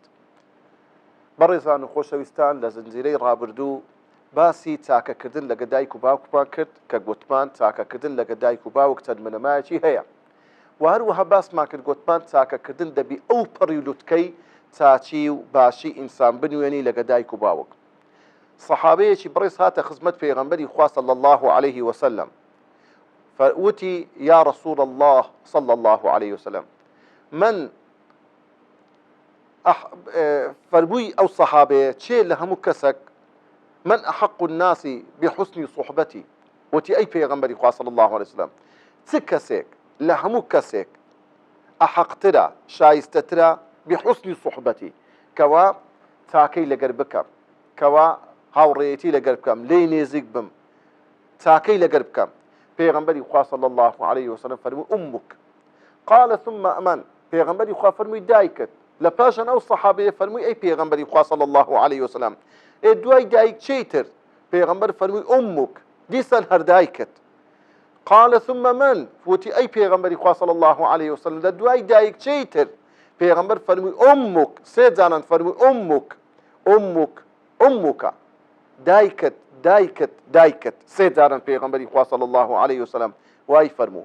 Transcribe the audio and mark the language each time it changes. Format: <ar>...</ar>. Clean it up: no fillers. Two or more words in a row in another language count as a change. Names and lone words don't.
<ckb>بەڕێزان و خۆشەویستان، لە زنجیرەی ڕابردوو باسی چاکەکردن لەگە دایک و باوکمان کرد کە گوتمان چاکەکردن لەگە دایک و باوک چەند منەمایەکی هەیە، و هەروەها باسمان کرد گوتمان چاکەکردن دەبی ئەو پەڕی لوتکەی چاچی و باشی ئینسان بنوێنی لەگە دایک و باوک. سەحابەیەکی بڕێز هاتە خزمەت پێغەمبەری خوا</ckb> <ar>صلی الله عليه وسلم،</ar> <ckb>فوتی</ckb> <ar>یا رسول الله صلی الله عليه وسلم، من</ar> <ckb>فەرمووی ئەو سەحابەیە چێ لە هەموو کەسێک</ckb> <ar>من أحق الناس بحسن صحبتي،</ar> <ckb>وتی ئەی پێغەمبەری خوا</ckb> <ar>صلی الله عليه وسلم،</ar> <ckb>چ کەسێک لە هەموو کەسێک ئەحەقترە شایستەترە</ckb> <ar>بحسن صحبتي،</ar> <ckb>کەوا چاکەی لەگەر بکەم، کەوا هاوڕێیەتی لەگەر بکەم، لێی نێزیک بم، چاکەی لەگەر بکەم. پێغەمبەری خوا</ckb> <ar>صلی الله عليه وسلم</ar> <ckb>فەرمووی ئومک.</ckb> <ar>قال ثم ئەمەن،</ar> <ckb>پێغەمبەری خوا فەرمووی دایکت. لە پاشان ئەو سەحابەیە فەرمووی ئەی پێغەمبەری خوا</ckb> <ar>صلی الله عليه وسلم،</ar> <ckb>دوای دایک چیتر؟ پێغەمبەر فەرمووی ئومک، دیسان هەر دایکت.</ckb> <ar>قال ثم من،</ar> <ckb>وتی ئەی پێغەمبەری خوا</ckb> <ar>صلی الله عليه وسلم،</ar> <ckb>لە دوای دایک چیتر؟ پێغەمبەر فەرمووی ئومک، سێ جانان فەرمووی</ckb> <ar>ئومک ئومک ئومکە،</ar> <ckb>دایکت دایکت دایکت، سێ جاران پێغەمبەری خوا</ckb> <ar>صلی الله عليه وسلم</ar> <ckb>وای فەرموو.</ckb>